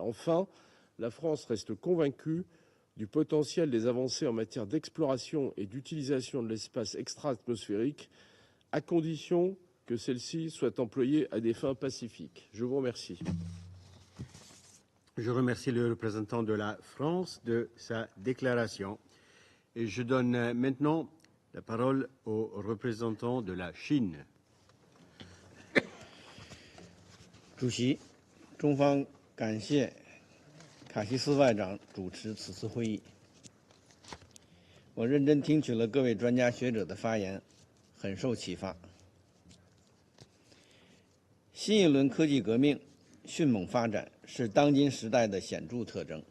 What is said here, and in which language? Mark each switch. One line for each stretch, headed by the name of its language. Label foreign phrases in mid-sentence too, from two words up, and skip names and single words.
French: Enfin, la France reste convaincue du potentiel des avancées en matière d'exploration et d'utilisation de l'espace extra-atmosphérique, à condition que celle-ci soit employée à des fins pacifiques. Je vous remercie. Je remercie le représentant de la France de sa déclaration. Et je donne maintenant la parole au représentant de la Chine.
Chinese: 主席，中方感谢卡西斯外长主持此次会议。我认真听取了各位专家学者的发言，很受启发。新一轮科技革命迅猛发展是当今时代的显著特征。